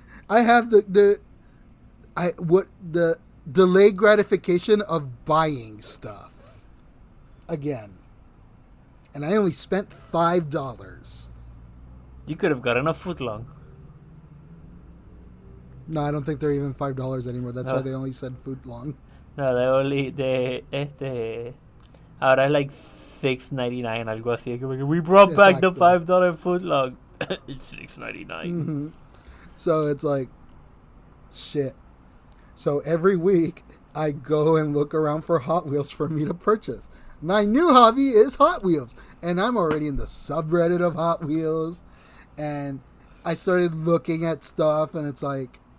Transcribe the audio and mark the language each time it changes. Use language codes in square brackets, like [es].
[en] I have the delayed gratification of buying stuff again, and I only spent $5. You could have gotten a foot long. No, I don't think they're even $5 anymore. That's why they only said foot long. [es] No, ahora es [en] like [es] $6.99, algo así. [en] We brought back the $5 foot long. It's $6.99. Mm-hmm. So it's like, shit. So every week I go and look around for Hot Wheels for me to purchase. My new hobby is Hot Wheels, and I'm already in the subreddit of Hot Wheels, and I started looking at stuff, and it's like,